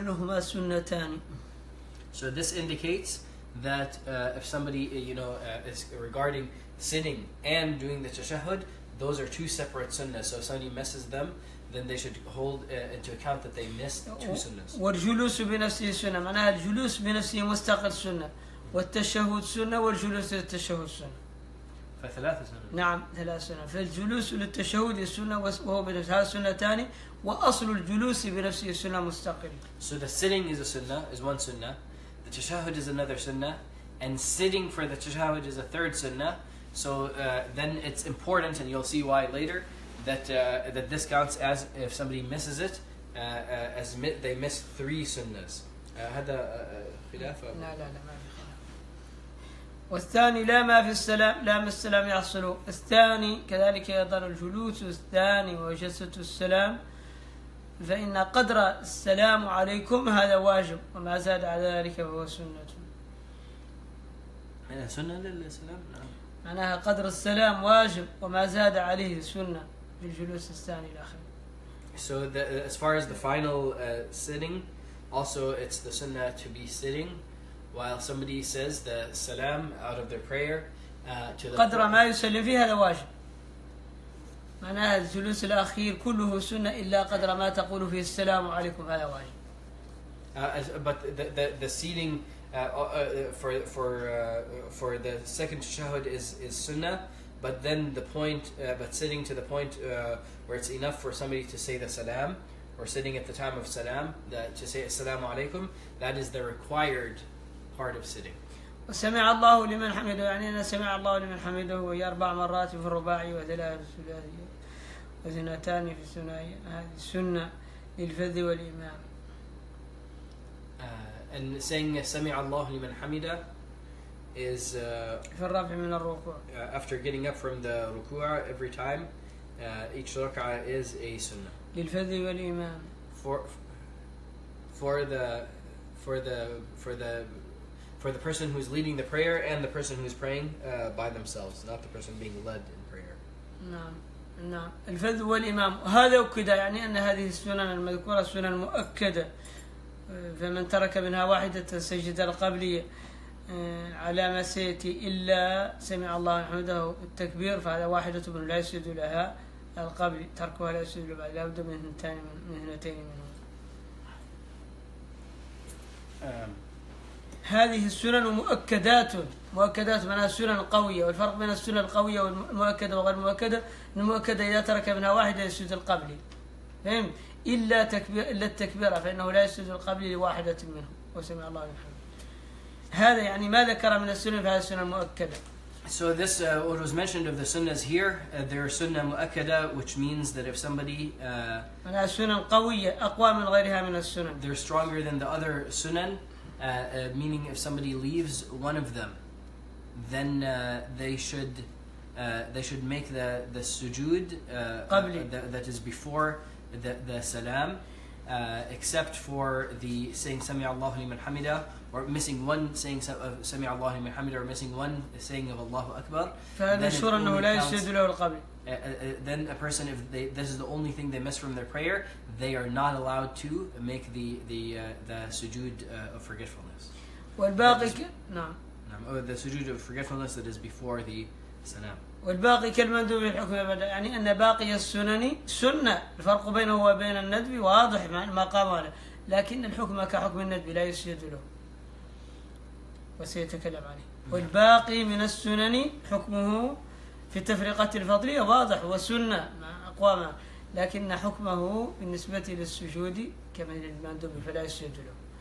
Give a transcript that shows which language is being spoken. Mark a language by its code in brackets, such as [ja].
[en] So this indicates that if somebody is regarding sitting and doing the tashahhud, those are 2 separate sunnahs. So if somebody misses them, then they should hold into account that they missed 2 sunnahs. [ar] والجلوس بنفسه سنة، معناها الجلوس بنفسه مستقل سنة، والتشهد سنة والجلوس للتشهد سنة. فثلاثة سنة. نعم 3 سنة. فالجلوس للتشهد سنة وهو بنفسه هذا سنتان، وأصل الجلوس بنفسه سنة مستقل. [en] So the sitting is a sunnah, is one sunnah. The tashahhud is another sunnah, and sitting for the tashahhud is a 3rd sunnah. So then it's important, and you'll see why later, that this counts as if somebody misses it, as they miss 3 sunnahs. [ar] هذا خلاف. لا ما في خلاف. والثاني لا ما السلام يحصل. الثاني كذلك أيضا الجلوس الثاني وجلسة السلام، فإن قدر السلام عليكم هذا واجب، وما زاد على ذلك فهو سنة. سنة للسلام. معناها قدر السلام واجب وما زاد عليه سنة بالجلوس الثاني الأخير. [en] So as far as the final sitting, also it's the sunnah to be sitting while somebody says the salam out of their prayer to the [ar] قدر ما يسلم فيه هذا واجب. معناها الجلوس الأخير كله سنة إلا قدر ما تقول فيه السلام عليكم هذا واجب. [en] But the seating for the second tashahhud is sunnah, but then but sitting to the point where it's enough for somebody to say the salam, or sitting at the time of salam to say [ar] assalamu alaikum, [en] that is the required part of sitting. [ar] وسمع الله لمن حمده، يعني أن سمع الله لمن حمده وهي 4 مرات في الرباعي و3 في الثلاثي و2 في الثنائي. هذه سنة للفذ والإمام. [en] And saying [ar] سمع الله لمن حمده [en] is [ar] في الرفع من الركوع. [en] After getting up from the ruku' every time, each rak'ah is a sunnah. [ar] للفذ والإمام. [en] For the person who's leading the prayer and the person who's praying by themselves, not the person being led in prayer. [ar] نعم الفذ والإمام هذا وكذا، يعني أن هذه السنن المذكورة سنن مؤكدة، فمن ترك منها واحدة سجد القبلية على ما سيأتي إلا سمع الله حمده التكبير، فهذا واحدة من لا يسجد لها القبل، تركها لا يسجد لها، لا بد من اثنتين منهم. هذه السنن مؤكدات معناها سنن قوية، والفرق بين السنن القوية والمؤكدة وغير المؤكدة، المؤكدة إذا ترك منها واحدة يسجد القبلي، فهم؟ إلا التكبير فإنه لا يسجد القبلي لواحدة منهم وسمع الله لمن حمده. هذا يعني ما ذكر من السنن فهذه السنن المؤكدة. [en] So this what was mentioned of the sunnahs here, there are sunnah mu'akkada, which means that if somebody [ar] أنها سنن قوية أقوى من غيرها من السنن. [en] They're stronger than the other sunan, meaning if somebody leaves one of them, then they should make the sujood that is before the salam, except for the saying [ar] Sami Allahu liman hamida [en] or missing one saying [ar] Sami Allahu liman hamid, [en] or missing one saying of Allahu Akbar, [ar] فهذا مشهور أنه لا يسجد له القبل. [en] Then a person, if this is the only thing they miss from their prayer, they are not allowed to make the sujood of forgetfulness. [ar] والباقي نعم. [en] The sujood of forgetfulness that is before the salam. [ar] والباقي كالمندوب الحكم أبدا، يعني أن باقي السنن سنة، الفرق بينه وبين الندب واضح ما قام له، لكن الحكم كحكم الندب لا يسجد له وسيتكلم عليه. والباقي من السنن حكمه في تفرقة الفضلية واضح وسنة مع أقوامها، لكن حكمه بالنسبة للسجود كمن المندوب فلا يسجد له.